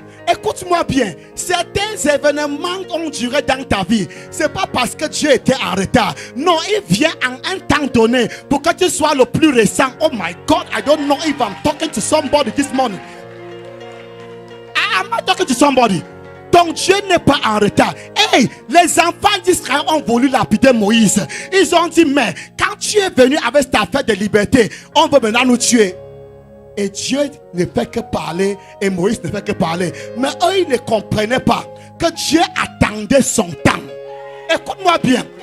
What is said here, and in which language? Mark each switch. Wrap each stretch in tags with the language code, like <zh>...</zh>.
<fr>Écoute-moi bien. Certains événements ont duré dans ta vie. Ce n'est pas parce que Dieu était en retard. Non, il vient en un temps donné pour que tu sois le plus récent.</fr> <en>Oh my God, I don't know if I'm talking to somebody this morning. I'm not talking to somebody.</en> <fr>Donc Dieu n'est pas en retard. Hey, les enfants d'Israël ont voulu lapider Moïse. Ils ont dit, mais quand tu es venu avec ta fête de liberté, on veut maintenant nous tuer. Et Dieu ne fait que parler et Moïse ne fait que parler. Mais eux, ils ne comprenaient pas que Dieu attendait son temps. Écoute-moi bien.</fr>